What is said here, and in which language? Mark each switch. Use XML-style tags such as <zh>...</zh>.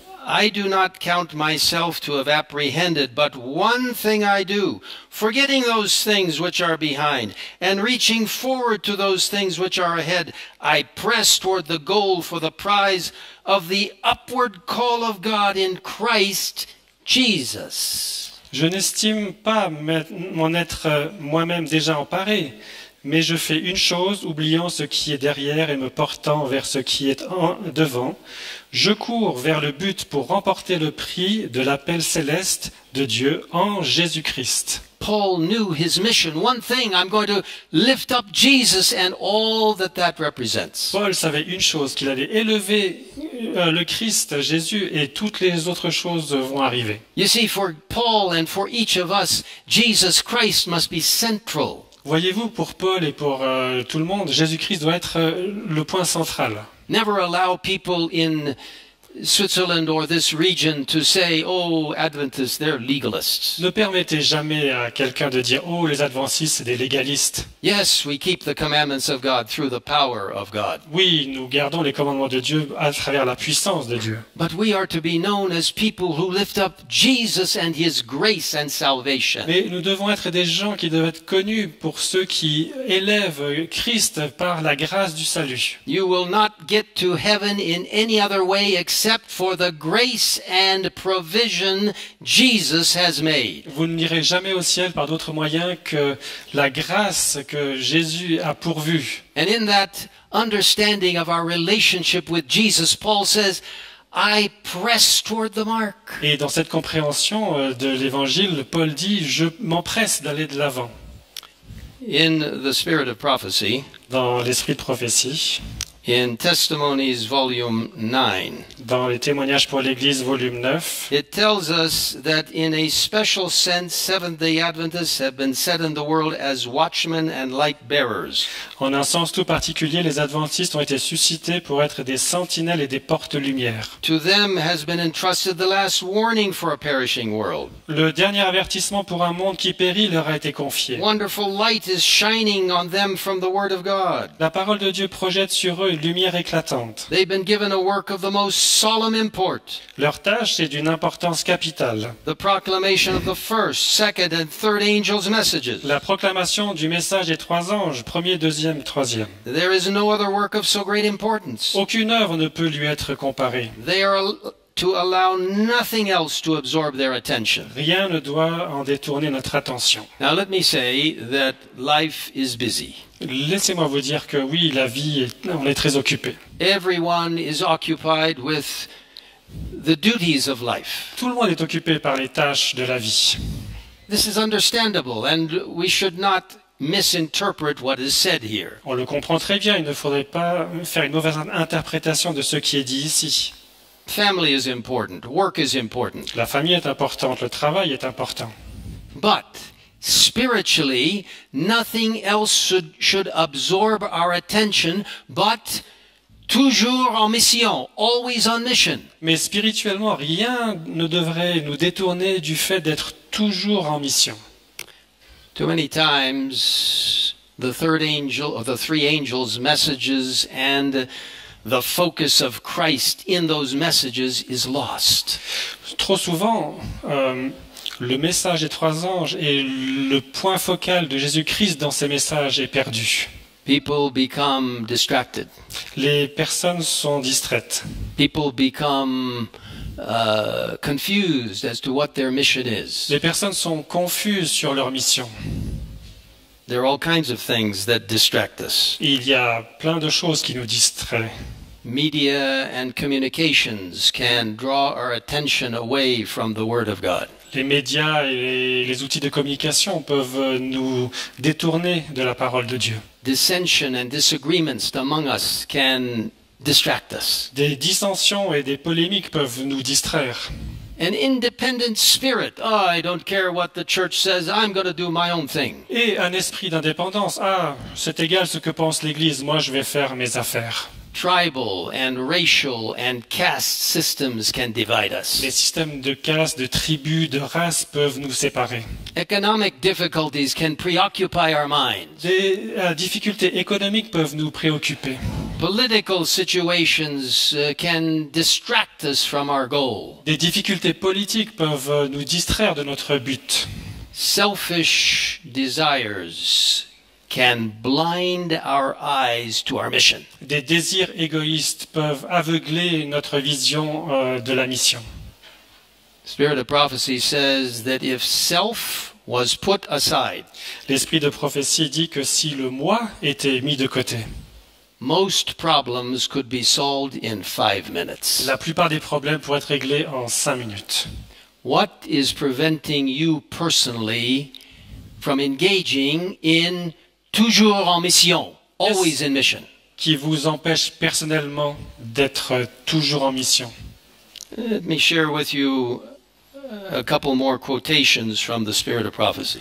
<en>I do not count myself to have apprehended, but one thing I do, forgetting those things which are behind, and reaching forward to those things which are ahead, I press toward the goal for the prize of the upward call of God in Christ Jesus.</en> <fr>Je n'estime pas m'en être moi-même déjà emparé, mais je fais une chose, oubliant ce qui est derrière et me portant vers ce qui est devant. Je cours vers le but pour remporter le prix de l'appel céleste de Dieu en Jésus-Christ.</fr> <en>Paul knew his mission. One thing, I'm going to lift up Jesus and all that represents.</en> <fr>Paul savait une chose, qu'il allait élever le Christ, Jésus, et toutes les autres choses vont arriver.</fr> <en>You see, for Paul and for each of us, Jesus Christ must be central.</en> <fr>Voyez-vous, pour Paul et pour tout le monde, Jésus-Christ doit être le point central.</fr> <en>Never allow people in Switzerland or this region to say, oh, Adventists, they're legalists.</en> <fr>Ne permettez jamais à quelqu'un de dire « Oh, les adventistes, c'est des légalistes. »</fr> <en>Yes, we keep the commandments of God through the power of God.</en> <fr>Oui, nous gardons les commandements de Dieu à travers la puissance de Dieu.</fr> <en>But we are to be known as people who lift up Jesus and His grace and salvation.</en> <fr>Mais nous devons être des gens qui doivent être connus pour ceux qui élèvent Christ par la grâce du salut.</fr> <en>You will not get to heaven in any other way except for the grace and provision Jesus has made.</en> <fr>Vous n'irez jamais au ciel par d'autres moyens que la grâce que Jésus a pourvue.</fr> <en>And in that understanding of our relationship with Jesus, Paul says, I press toward the mark.</en> <fr>Et dans cette compréhension de l'Évangile, Paul dit « Je m'empresse d'aller de l'avant ».</fr> <en>In the spirit of prophecy,</en> <fr>Dans l'esprit de prophétie,</fr> <en>in Testimonies volume 9,</en> <fr>dans les témoignages pour l'Église, volume 9,</fr> <en>it tells us that in a special sense, Seventh-day Adventists have been set in the world as watchmen and light bearers.</en> <fr>en un sens tout particulier, les adventistes ont été suscités pour être des sentinelles et des porte-lumière.</fr> <en>To them has been entrusted the last warning for a perishing world.</en> <fr>Le dernier avertissement pour un monde qui périt leur a été confié.</fr> <en>Wonderful light is shining on them from the Word of God.</en> <fr>La parole de Dieu projette sur eux une lumière éclatante.</fr> <en>They've been given a work of the most solemn import,</en> <fr>Leur tâche est d'une importance capitale.</fr> <en>the proclamation of the first, second, and third angels' messages.</en> <fr>La proclamation du message des trois anges, premier, deuxième, troisième.</fr> <en>There is no other work of so great importance.</en> <fr>Aucune œuvre ne peut lui être comparée.</fr> <en>They are to allow nothing else to absorb their attention.</en> <fr>Rien ne doit en détourner notre attention.</fr> <en>Now let me say that life is busy.</en> <fr>Laissez-moi vous dire que oui, la vie, on est très occupé.</fr> <en>Everyone is occupied with the duties of life.</en> <fr>Tout le monde est occupé par les tâches de la vie.</fr> <en>This is understandable, and we should not misinterpret what is said here.</en> <fr>On le comprend très bien, il ne faudrait pas faire une mauvaise interprétation de ce qui est dit ici.</fr> <en>Family is important, work is important,</en> <fr>La famille est importante, le travail est important.</fr> <en>but spiritually, nothing else should absorb our attention but</en> <fr>toujours en mission,</fr> <en>always on mission.</en> <fr>Mais spirituellement, rien ne devrait nous détourner du fait d'être toujours en mission.</fr> <en>Too many times, the third angel or the three angels' messages and the focus of Christ in those messages is lost.</en> <fr>Trop souvent, le message des trois anges et le point focal de Jésus-Christ dans ces messages est perdu.</fr> <en>People become distracted.</en> <fr>Les personnes sont distraites.</fr> <en>People become confused as to what their mission is.</en> <fr>Les personnes sont confuses sur leur mission.</fr> <en>There are all kinds of things that distract us.</en> <fr>Il y a plein de choses qui nous distraient.</fr> <en>Media and communications can draw our attention away from the Word of God.</en> <fr>Les médias et les outils de communication peuvent nous détourner de la parole de Dieu.</fr> <en>Dissension and disagreements among us can distract us.</en> <fr>Des dissensions et des polémiques peuvent nous distraire.</fr> <en>An independent spirit. Oh, I don't care what the church says. I'm going to do my own thing.</en> <fr>Et un esprit d'indépendance. Ah, c'est égal ce que pense l'Église, moi je vais faire mes affaires.</fr> <en>Tribal and racial and caste systems can divide us.</en> <fr>Les systèmes de caste, de tribus, de races peuvent nous séparer.</fr> <en>Economic difficulties can preoccupy our minds.</en> <fr>Des difficultés économiques peuvent nous préoccuper.</fr> <en>Political situations can distract us from our goal.</en> <fr>Des difficultés politiques peuvent nous distraire de notre but.</fr> <en>Selfish desires can blind our eyes to our mission.</en> <fr>Des désirs égoïstes peuvent aveugler notre vision de la mission.</fr> <en>Spirit of prophecy says that if self was put aside,</en> <fr>L'esprit de prophétie dit que si le moi était mis de côté,</fr> <en>most problems could be solved in 5 minutes.</en> <fr>la plupart des problèmes pourraient être réglés en 5 minutes.</fr> <en>What is preventing you personally from engaging in</en> <fr>toujours en mission,</fr> <en>always in mission?</en> <fr>Qui vous empêche personnellement d'être toujours en mission?</fr> <en>Let me share with you a couple more quotations from the Spirit of prophecy.</en>